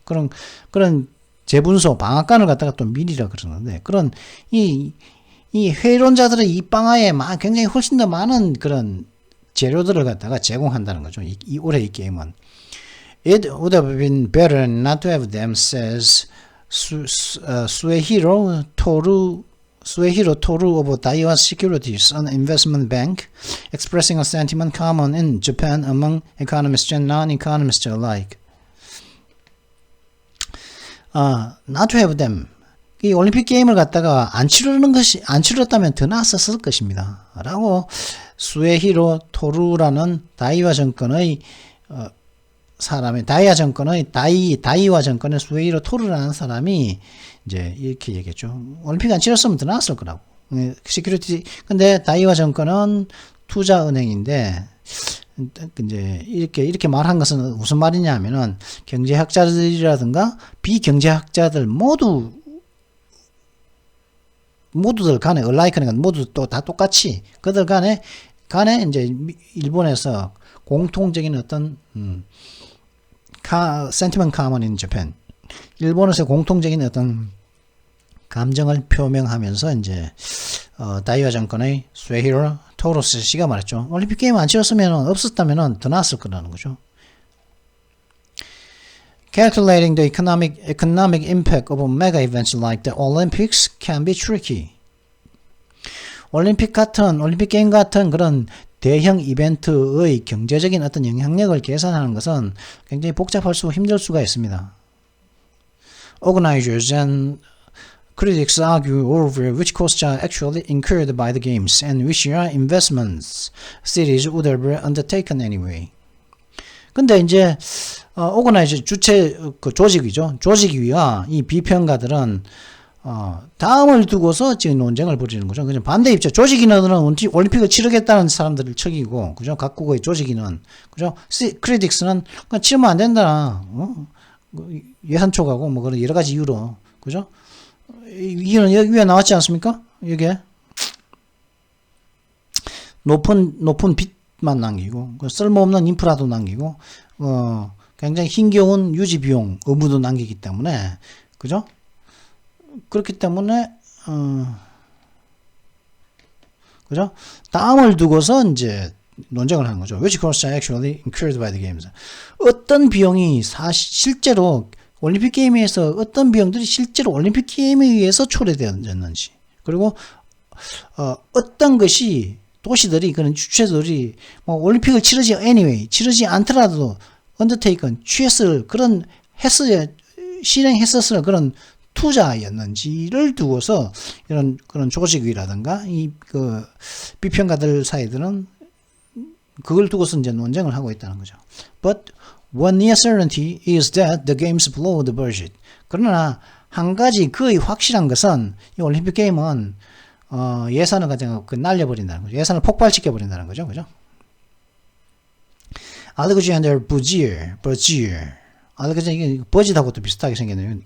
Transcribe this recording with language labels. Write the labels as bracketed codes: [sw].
[ko] 그런 재분소 방앗간을 갖다가 또 밀이라 그러는데 그런 이 회의론자들의 이 방아에 굉장히 훨씬 더 많은 그런 재료들을 갖다가 제공한다는 거죠. 올해 이 게임은. [en] It would have been better not to have them, says Suehiro Toru of Daiwa Securities, an investment bank, expressing a sentiment common in Japan among economists and non-economists alike. Not to have them. [ko] 이 올림픽 게임을 갖다가 안 치렀다면 더 나았었을 것입니다. 라고 수에히로 토루라는 다이와 정권의 다이와 정권의 수에히로 토루라는 사람이 이제 이렇게 얘기했죠. 올림픽 안 치렀으면 더 나았을 거라고. 시큐리티, 근데 다이와 정권은 투자은행인데, 이제 이렇게 말한 것은 무슨 말이냐 하면은 경제학자들이라든가 비경제학자들 모두들 간에 alike니까 모두 또 다 똑같이 그들 간에 이제 일본에서 공통적인 어떤 [en] sentiment common in Japan, [ko] 일본에서 공통적인 어떤 감정을 표명하면서 이제 다이와 정권의 수에히로 토로스 씨가 말했죠. 올림픽 게임 안 치렀으면 없었다면 더 나았을 거라는 거죠. [en] Calculating the economic impact of mega events like the Olympics can be tricky. [ko] 올림픽 게임 같은 그런 대형 이벤트의 경제적인 어떤 영향력을 계산하는 것은 굉장히 복잡할 수 힘들 수가 있습니다. [en] Organizers and critics argue over which costs are actually incurred by the games and which are investments cities would have undertaken anyway. [ko] 근데 이제 오거나이저 주체 그 조직이죠. 조직위와 이 비평가들은 다음을 두고서 지금 논쟁을 벌이는 거죠. 그죠? 반대 입장. 조직위원들은 올림픽을 치르겠다는 사람들을 척이고, 그죠? 각국의 조직위는, 그죠? 크리틱스는 그냥 치르면 안 된다. 예산 초과고 뭐 그런 여러 가지 이유로, 그죠? 이유는 여기 위에 나왔지 않습니까? 이게 높은 빚만 남기고, 쓸모없는 인프라도 남기고, 굉장히 힘겨운 유지 비용 의무도 남기기 때문에, 그죠? 그렇기 때문에 그죠? 다음을 두고서 이제 논쟁을 하는 거죠. [en] Which costs are actually incurred by the games? [ko] 어떤 비용이 실제로 올림픽 게임에서 어떤 비용들이 실제로 올림픽 게임에 의해서 초래되었는지, 그리고 어떤 것이 도시들이 그런 주체들이 뭐 올림픽을 치르지 않더라도 undertaken 취했을 그런 실행했었을 그런 투자였는지를 두고서 이런 그런 조직이라든가 그 비평가들 사이들은 그걸 두고서 이제 논쟁을 하고 있다는 거죠. [en] But one near certainty is that the games blow the budget. [ko] 그러나 한 가지 거의 확실한 것은 이 올림픽 게임은 예산을 가지고 날려버린다는 거죠. 예산을 폭발시켜 버린다는 거죠, 그죠? [en] Alexander Bergier. [ko] 이게 버짓하고도 비슷하게 생겼네요.